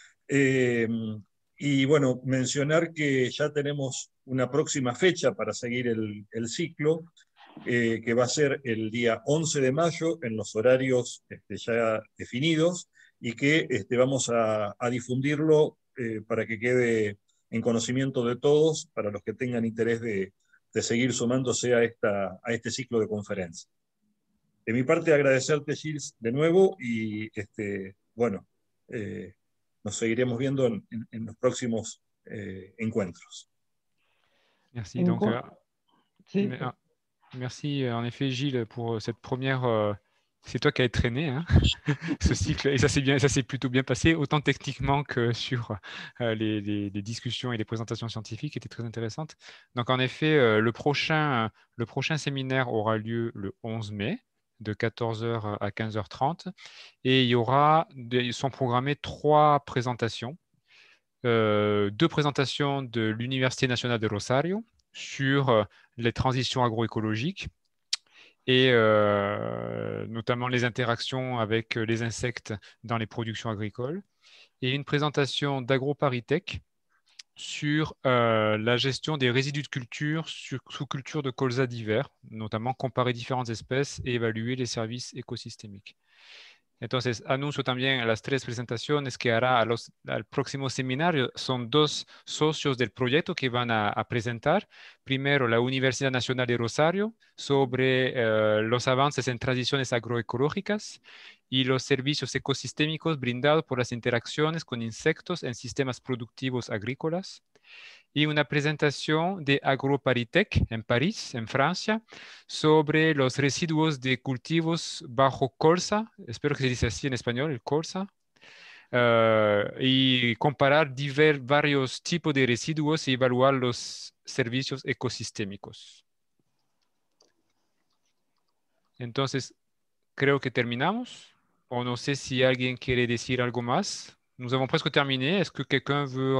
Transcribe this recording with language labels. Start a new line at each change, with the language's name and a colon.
Spanish: Eh, y bueno, mencionar que ya tenemos una próxima fecha para seguir el ciclo, que va a ser el día 11 de mayo en los horarios ya definidos, y que vamos a difundirlo para que quede en conocimiento de todos, para los que tengan interés de seguir sumándose a este ciclo de conferencias. De mi parte, agradecerte, Gilles, de nuevo, y bueno, nos seguiremos viendo en los próximos encuentros.
French: Merci. Donc,
Spanish: sí,
French: merci en effet, Gilles, pour cette première. C'est toi qui as traîné hein, ce cycle, et ça s'est plutôt bien passé, autant techniquement que sur les discussions et les présentations scientifiques qui étaient très intéressantes. Donc en effet, le prochain séminaire aura lieu le 11 mai, de 14h à 15h30, et ils sont programmés 3 présentations. 2 présentations de l'Université nationale de Rosario sur les transitions agroécologiques et notamment les interactions avec les insectes dans les productions agricoles, et une présentation d'AgroParisTech sur la gestion des résidus de culture sous culture de colza divers, notamment comparer différentes espèces et évaluer les services écosystémiques.
Spanish: Entonces, anuncio también las 3 presentaciones que hará al próximo seminario. Son 2 socios del proyecto que van a presentar. Primero, la Universidad Nacional de Rosario sobre los avances en transiciones agroecológicas y los servicios ecosistémicos brindados por las interacciones con insectos en sistemas productivos agrícolas. Y una presentación de AgroParisTech en París, en Francia, sobre los residuos de cultivos bajo colza, espero que se dice así en español, el colza, y comparar varios tipos de residuos y evaluar los servicios ecosistémicos. Entonces, creo que terminamos. O no sé si alguien quiere decir algo más.
French: Nous avons presque terminé. Est-ce que quelqu'un veut